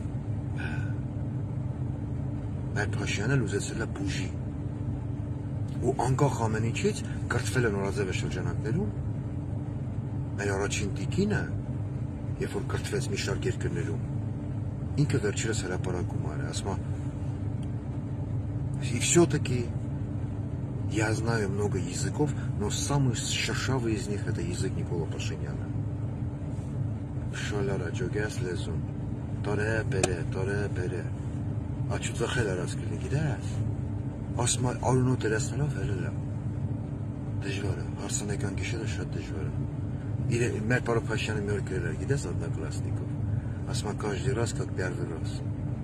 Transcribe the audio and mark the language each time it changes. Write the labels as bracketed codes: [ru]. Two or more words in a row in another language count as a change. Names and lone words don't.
[hy] Մեր Փաշյանը լուզեցել է բուժի ու անկախ ամեն ինչից կրթվել է նորաձև շրջանակներում մեր առաջին տիկինը երբ որ կրթվեց մի շարք երկրներում ինքը վերջերս հրապարակում արել ասում [ru] и все-таки я знаю много языков но самый шершавый из них это язык Никола Пашиняна [hy] շալարա ջոգես լեզուն տարե բերե Աչուծախել արած կլինի, գիտես, ասում արունո դերասներով հելել է, դժվար է, հարսանեկան գիշերը շատ դժվար է, մեր պարոն Փաշյանը մի օր գրել է, գիտես, одноклассникով, ասում [ru] каждый раз как первый раз,